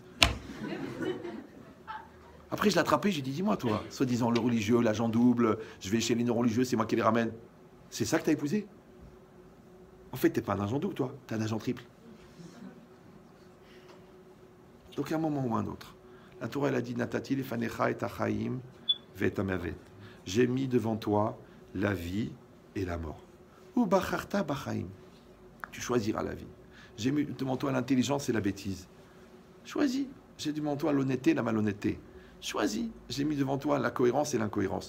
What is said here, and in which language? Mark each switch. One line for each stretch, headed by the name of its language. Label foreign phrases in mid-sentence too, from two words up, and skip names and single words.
French: Après, je l'ai attrapé, j'ai dit, dis-moi, toi, soi-disant le religieux, l'agent double, je vais chez les non-religieux, c'est moi qui les ramène. C'est ça que t'as épousé? En fait, t'es pas un agent double, toi, t'es un agent triple. Donc, à un moment ou un autre, la Torah, elle a dit,
Hebrew: נתתי לפניך את החיים ואת המות.
French: J'ai mis devant toi la vie et la mort.
Hebrew: ובחרת בחיים.
French: Tu choisiras la vie. J'ai mis devant toi l'intelligence et la bêtise. Choisis. J'ai mis devant toi l'honnêteté et la malhonnêteté. Choisis. J'ai mis devant toi la cohérence et l'incohérence.